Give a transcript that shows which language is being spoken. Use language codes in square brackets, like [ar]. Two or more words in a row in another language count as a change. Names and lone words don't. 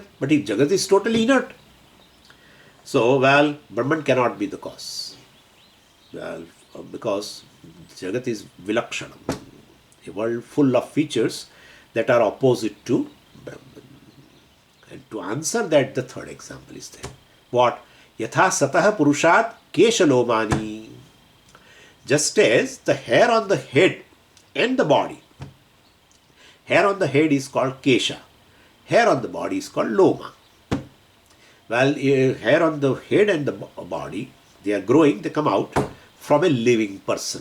[en] But if Jagat is totally inert, so, well, Brahman cannot be the cause. Well, because Jagat is Vilakshanam, a world full of features that are opposite to Brahman. And to answer that, the third example is there. What? [sa] Yatha satah purushat keshalomani. [en] Just as the hair on the head and the body. Hair on the head is called kesha. Hair on the body is called loma. Well, hair on the head and the body, they are growing, they come out from a living person.